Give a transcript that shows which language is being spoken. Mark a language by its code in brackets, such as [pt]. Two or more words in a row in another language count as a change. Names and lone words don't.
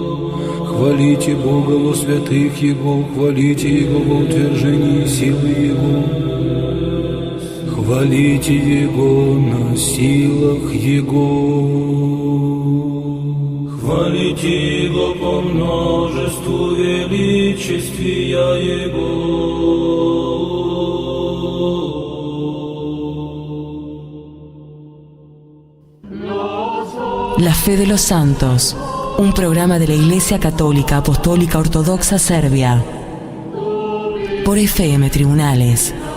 [cu] Хвалите Бога во святых Его, хвалите Его во утверждении силы Его. Хвалите Его на силах Его. Хвалите Его по множеству величествия Его. [es] La fe de los santos, un programa de la Iglesia Católica Apostólica Ortodoxa Serbia, por FM Tribunales.